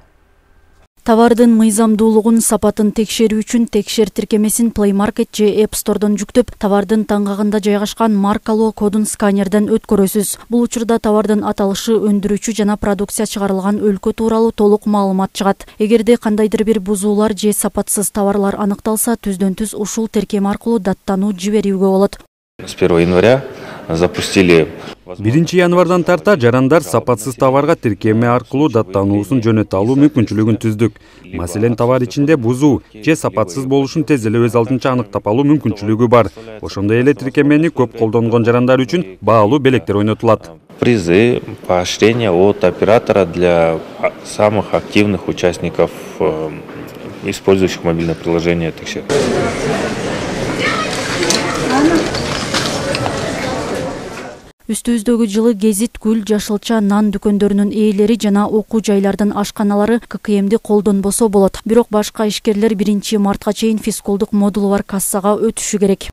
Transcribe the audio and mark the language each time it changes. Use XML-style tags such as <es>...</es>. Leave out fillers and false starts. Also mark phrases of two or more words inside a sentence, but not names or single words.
<ky>Товардын мыйзамдуулугун, сапатын текшерүү үчүн текшер тиркемесин Play Market же App Store'дон жүктөп, товардын таңгагында жайгашкан маркалоо кодун сканерден өткөрөсүз. Бул учурда товардын аталышы, өндүрүүчү жана продукция чыгарылган өлкө тууралуу толук маалымат чыгат. Эгерде кандайдыр бир бузуулар же сапатсыз товарлар аныкталса, түздөн-түз ушул тиркеме аркылуу даттануу жиберүүгө болот.</ky> <ru>С 1 января запустили.</ru> <ky>1 январдан тарта жарандар сапатсыз товарга тиркеме аркылуу даттануусун жөнөтө алуу мүмкүнчүлүгүн түздүк. Маселен, товар ичинде бузуу же сапатсыз болушун тез эле өз алдынча аныктап алуу мүмкүнчүлүгү бар. Ошондой эле тиркемени көп колдонгон жарандар үчүн баалуу белектер ойнотулат.</ky> <ru>Призы, поощрения от оператора для самых активных участников, использующих мобильное приложение «Текшер».</ru> <ky>Үстүбүздөгү жылы Гезит, Гүл, Жашылча, Нан дүкөндөрүнүн ээлери жана окуу жайлардын ашканалары ККМди колдонбосо болот. Бирок башка ишкерлер 1 мартка чейин фискулдук модулу бар кассага өтүшү керек.</ky>